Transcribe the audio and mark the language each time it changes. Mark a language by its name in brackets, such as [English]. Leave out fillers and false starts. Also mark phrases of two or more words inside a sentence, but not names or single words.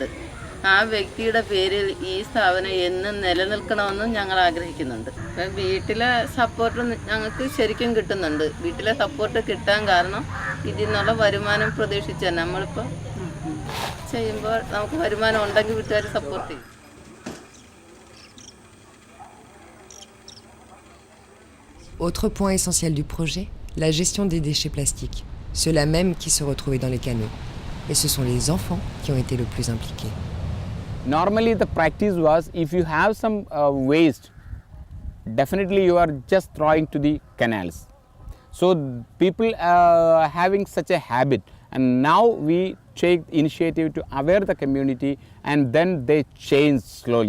[Malayalam] ആ വ്യക്തിയുടെ പേരിൽ ഈ സ്ഥാപനം എന്നും നിലനിൽക്കണമെന്നും ഞങ്ങൾ ആഗ്രഹിക്കുന്നുണ്ട്. അപ്പം വീട്ടിലെ സപ്പോർട്ട് ഞങ്ങൾക്ക് ശരിക്കും കിട്ടുന്നുണ്ട്. വീട്ടിലെ സപ്പോർട്ട് കിട്ടാൻ കാരണം ഇതിൽ നിന്നുള്ള വരുമാനം പ്രതീക്ഷിച്ചാൽ നമ്മളിപ്പോൾ ചെയ്യുമ്പോൾ നമുക്ക് വരുമാനം ഉണ്ടെങ്കിൽ വീട്ടുകാർ സപ്പോർട്ട് ചെയ്യും. [French] Autre point essentiel du projet, la gestion des déchets plastiques, ceux-là même qui se retrouvaient dans les canaux. Et ce sont les enfants qui ont été le plus impliqués. [English] Normally the practice was, if you have some waste, definitely you are just throwing to the canals. So people are having such a habit, and now we take initiative to aware the community, and then they change slowly.